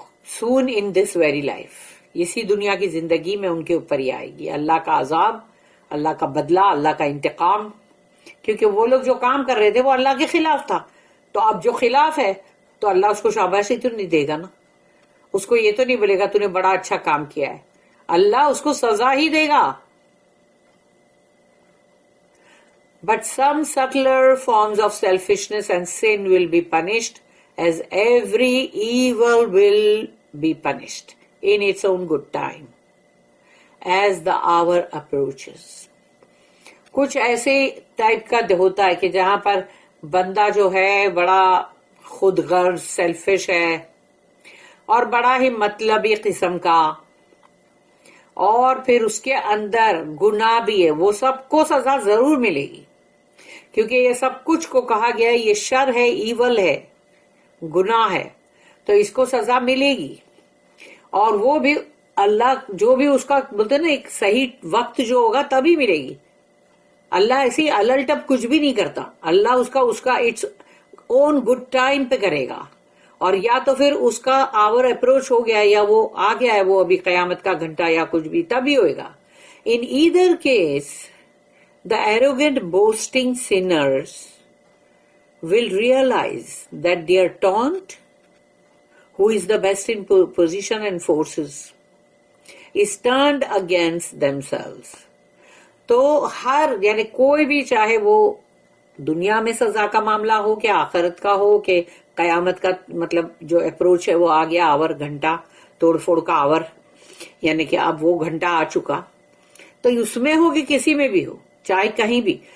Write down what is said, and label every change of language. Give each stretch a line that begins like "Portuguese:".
English: soon in this very life,
Urdu: اسی دنیا کی زندگی میں ان کے اوپر ہی آئے گی اللہ کا عذاب، اللہ کا بدلہ، اللہ کا انتقام. کیونکہ وہ لوگ جو کام کر رہے تھے وہ اللہ کے خلاف تھا. تو اب جو خلاف ہے تو اللہ اس کو شاباشی تو نہیں دے گا نا، اس کو یہ تو نہیں بولے گا تو نے بڑا اچھا کام کیا ہے. اللہ اس کو سزا ہی دے گا.
English: But some subtler forms of selfishness and sin will be punished, as every evil will be punished in its own good time, as the hour approaches.
Urdu: کچھ ایسے ٹائپ کا ہوتا ہے کہ جہاں پر بندہ جو ہے بڑا خود غرض سیلفش ہے اور بڑا ہی مطلبی قسم کا، اور پھر اس کے اندر گناہ بھی ہے. وہ سب کو سزا ضرور ملے گی، کیونکہ یہ سب کچھ کو کہا گیا ہے یہ شر ہے، ایول ہے، گناہ ہے، تو اس کو سزا ملے گی. اور وہ بھی اللہ جو بھی اس کا بولتے نا ایک صحیح وقت جو ہوگا تبھی ملے گی. اللہ ایسی الٹ اب کچھ بھی نہیں کرتا. اللہ اس کا
English: its own good time
Urdu: پہ کرے گا. اور یا تو پھر اس کا آور اپروچ ہو گیا، یا وہ آ گیا ہے، وہ ابھی قیامت کا گھنٹہ یا کچھ بھی تبھی ہوئے گا.
English: In either case the arrogant boasting sinners will realize that their taunt, who is the best in position and forces, is turned against themselves.
Urdu: تو یعنی کوئی بھی چاہے وہ دنیا میں سزا کا معاملہ ہو کہ آخرت کا ہو کہ قیامت کا مطلب جو اپروچ ہے وہ آ گیا، آور گھنٹہ توڑ پھوڑ کا آور، یعنی کہ اب وہ گھنٹہ آ چکا، تو اس میں ہو کہ کسی میں بھی ہو، چاہے کہیں بھی.